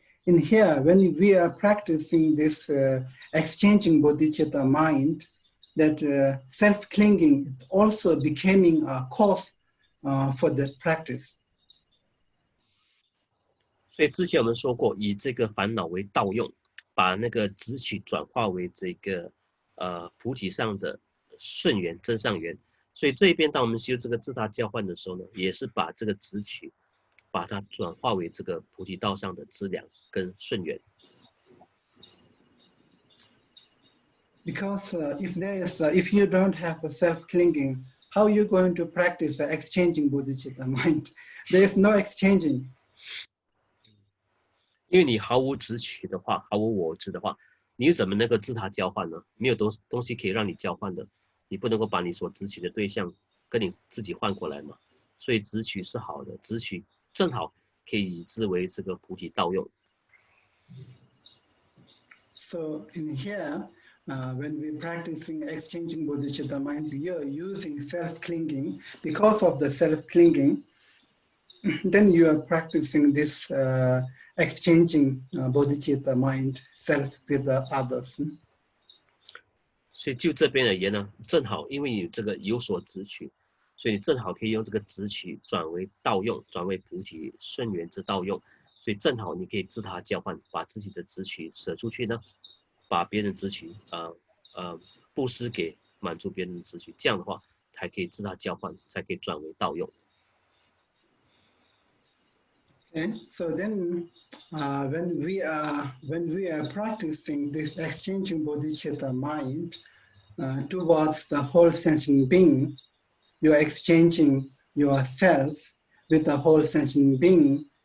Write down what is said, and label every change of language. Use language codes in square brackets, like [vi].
[en] In here, when we are practicing this exchanging bodhicitta mind, that self-clinging is also becoming a cause for the practice. [zh] 所以之前我们说过，以这个烦恼为道用，把那个执取转化为这个菩提上的顺缘真上缘。所以这边当我们修这个自他交换的时候呢，也是把这个执取，把它转化为这个菩提道上的资粮跟顺缘。 [en] Because if you don't have a self-clinging, how are you going to practice exchanging Bodhicitta mind? There is no exchanging. [zh] 因为你毫无执取的话，毫无我执的话，你怎么能够自他交换呢？没有东西可以让你交换的，你不能够把你所执取的对象跟你自己换过来嘛。所以执取是好的，执取正好可以以之为这个菩提道用。 [en] So in here, when we're practicing exchanging Bodhicitta mind, we are using self-clinging. Because of the self-clinging, then you are practicing this exchanging Bodhicitta mind, self with the others. [zh] 所以就这边而言呢，正好因为你这个有所执取，所以你正好可以用这个执取转为道用，转为菩提顺缘之道用。所以正好你可以自他交换，把自己的执取舍出去呢，把别人执取布施给满足别人的执取，这样的话才可以自他交换，才可以转为道用。 [en] Okay, so then when we are practicing this exchanging Bodhicitta mind towards the whole sentient being, you are exchanging yourself with the whole sentient being.